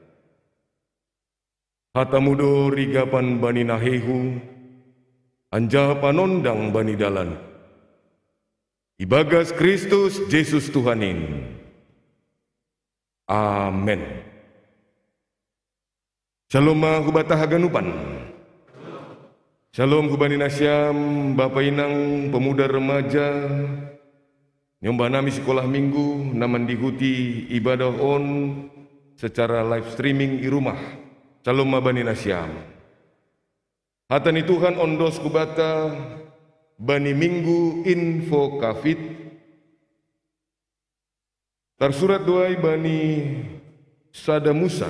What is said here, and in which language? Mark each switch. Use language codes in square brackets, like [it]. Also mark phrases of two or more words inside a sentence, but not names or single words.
[bts] Hatamudo rigapan bani nahehu, anja panondang bani dalan. Ibagas Kristus Yesus Tuhanin. Amen. Shalom hubata haganupan. Shalom hubani nasyam, Bapak Inang, pemuda remaja, nyomba nami sekolah minggu, naman dihuti ibadah on [id] secara live streaming di rumah. [bts] Shalom bani nasyam. Hatani Tuhan ondos hubata, bani minggu info kafit. Tersurat doai bani Sada Musa.